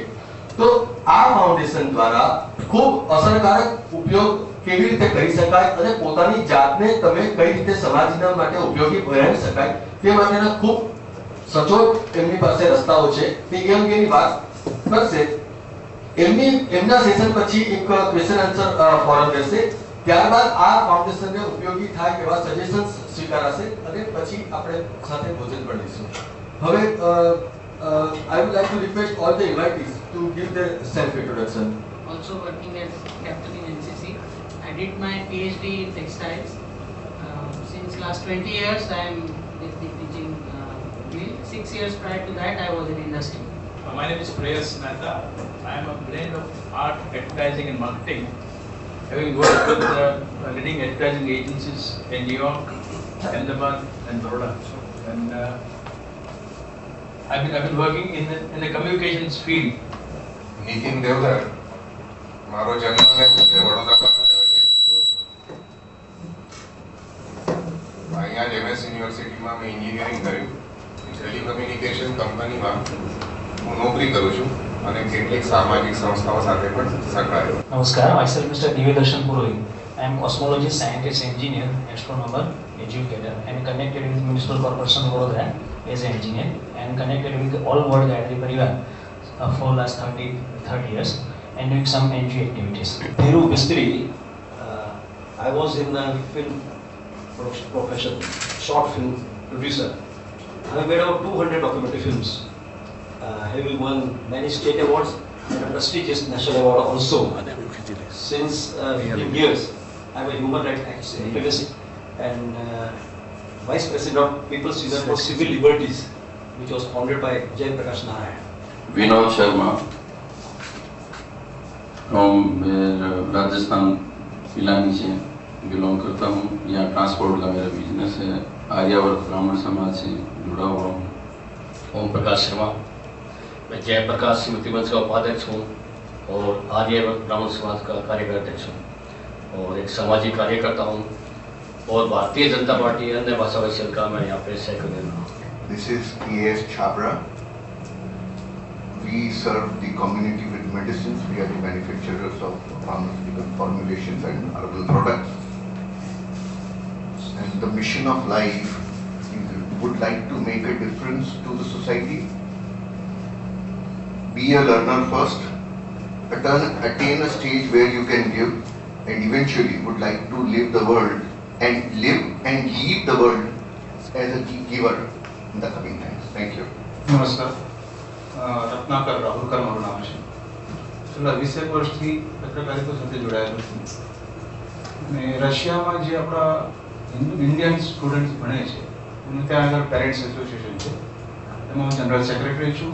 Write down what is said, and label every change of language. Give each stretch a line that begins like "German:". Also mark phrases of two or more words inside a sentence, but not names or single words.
Gujarati: તો આ ફાઉન્ડેશન દ્વારા ખૂબ અસરકારક ઉપયોગ કેવી રીતે કરી શકાય અને પોતાની જાતને તમે કઈ રીતે સમાજના માટે ઉપયોગી બનાવી શકાય તે માટેના ખૂબ સચોટ એમની પાસે રસ્તાઓ છે. તે એ અંગેની વાત કરશે. એમના સેશન પછી એક
English: question answer forum
Gujarati: રહેશે. ત્યારબાદ આ ફાઉન્ડેશનને ઉપયોગી થાય એવા સજેશન્સ સ્વીકારાશે અને પછી આપણે સાથે ભોજન પણ લઈશું.
English: હવે I would like to request all the invitees to give their self-introduction. Also working as captain in NCC. I did my PhD in textiles. Since last 20 years I am with the teaching field. 6 years prior to that I was in industry. My name is Mukesh Mehta. I am a blend of art, advertising and marketing. Having worked with leading advertising agencies in New York, Ahmedabad and Vadodara. And I've been working in the communications field.
Gujarati: નિતિન દેવધર, મારો જન્મ વડોદરામાં થયો છે. અહીંયા જ MS યુનિવર્સિટીમાં મેં એન્જિનિયરિંગ કર્યું.
English: telecommunication company
Gujarati: હું નોકરી કરું છું અને કેટલીક સામાજિક સંસ્થાઓ સાથે પણ સંકળાયેલો. નમસ્કાર,
English: myself Mr. Divyadarshan Purohit. I am cosmologist, scientist, engineer, astronomer, educator and connected with Municipal Corporation of Vadodara as an engineer and connected with all World Gayatri Parivar for last 30 years and doing some NGO activities. Thiru Mistry, I was in film profession, short film producer. I have made about 200 documentary films, having won many state awards and a prestigious national award also. Since 15 years, I am a human rights activist and Vice President of People's Union for Civil Liberties, which was founded by Jai Prakash Narayan.
Hindi: विनोद शर्मा फ्रॉम राजस्थान पिलानी से बिलोंग करता हूँ. यहाँ ट्रांसपोर्ट का मेरा बिजनेस है. आर्यावर्त ब्राह्मण समाज से जुड़ा हुआ हूँ. ओम प्रकाश शर्मा, मैं जयप्रकाश स्मृति मंच का उपाध्यक्ष हूँ और आर्यावर्त ब्राह्मण समाज का कार्यकारी अध्यक्ष हूँ और एक सामाजिक कार्यकर्ता हूँ और भारतीय जनता पार्टी अन्य भाषा वैश्य का मैं यहाँ पे सेक्रेटरी हूँ.
English: This is K.S. Chhabra. We serve the community with medicines. We are the manufacturers of pharmaceutical formulations and herbal products. And the mission of life would like to make a difference to the society. Be a learner first, attain a stage where you can give, and eventually would like to live the world and live and leave the world as a giver in the coming times. Thank you.
Gujarati: નમસ્કાર, રત્નાકર રાહુલકર મારું નામ છે. છેલ્લા 20 વર્ષથી પત્રકારિતા સાથે જોડાયેલો છું અને રશિયામાં જે આપણા
English: Indian students
Gujarati: ભણે છે એનું ત્યાં આગળ
English: parents association
Gujarati: છે, એમાં હું
English: general secretary
Gujarati: છું.